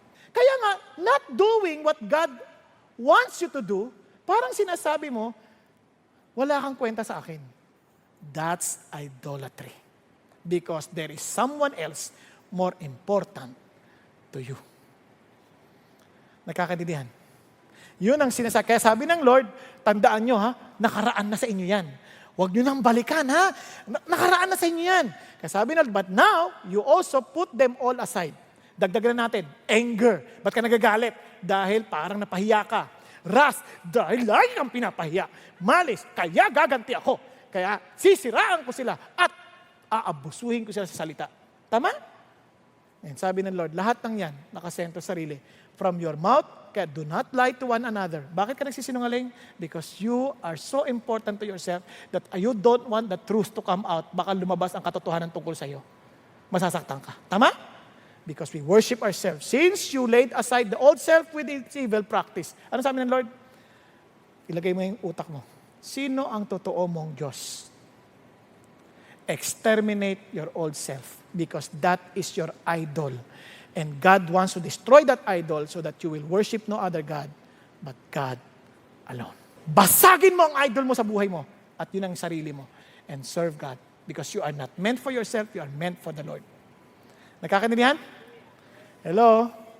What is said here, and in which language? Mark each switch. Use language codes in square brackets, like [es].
[tl] Kaya nga, [en] not doing what God wants you to do, [tl] parang sinasabi mo, wala kang kwenta sa akin. [en] That's idolatry. Because there is someone else more important to you. [tl] Nakakaintindihan? Yun ang sinasabi. Kaya sabi ng Lord, tandaan nyo ha, nakaraan na sa inyo yan. Huwag nyo nang balikan ha, nakaraan na sa inyo yan. Kaya sabi ng Lord, [en] but now, you also put them all aside. [tl] Dagdagan na natin, anger. Ba't ka nagagalit? Dahil parang napahiya ka. Wrath, dahil lagi kang pinapahiya. Malis, kaya gaganti ako. Kaya sisiraan ko sila at aabusuhin ko sila sa salita. Tama? And sabi ng Lord, lahat ng yan, nakasentro sa sarili. [en] From your mouth, kaya do not lie to one another. [tl] Bakit ka nagsisinungaling? [en] Because you are so important to yourself that you don't want the truth to come out. [tl] Baka lumabas ang katotohanan tungkol sa iyo. Masasaktan ka. Tama? [en] Because we worship ourselves. Since you laid aside the old self with its evil practice. [tl] Ano sabi ng Lord? Ilagay mo yung utak mo. Sino ang totoo mong Diyos? [en] Exterminate your old self because that is your idol. And God wants to destroy that idol so that you will worship no other God but God alone. [tl] Basagin mo ang idol mo sa buhay mo at yun ang sarili mo [en] and serve God because you are not meant for yourself, you are meant for the Lord. [tl] Nakakaintindihan? [en] Hello?